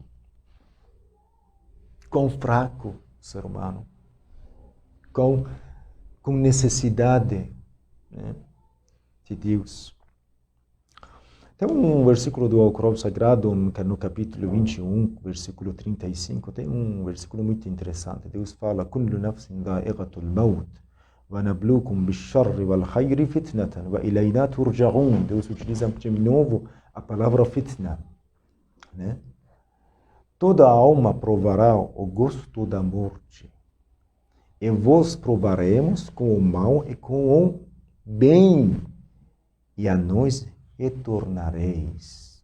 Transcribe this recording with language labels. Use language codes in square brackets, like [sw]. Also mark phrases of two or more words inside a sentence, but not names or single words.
[pt] Quão fraco o ser humano, com necessidade, né, de Deus. Tem um versículo do Alcorão Sagrado, no capítulo 21, versículo 35, tem um versículo muito interessante. Deus fala: [ar] "كل نفس ذائقة الموت ونبلوكم بالشر والخير فتنة وإلينا ترجعون." [pt] Deus utiliza de novo a palavra fitna, né? Toda alma provará o gosto da morte, e vos provaremos com o mal e com o bem, e a nós retornareis.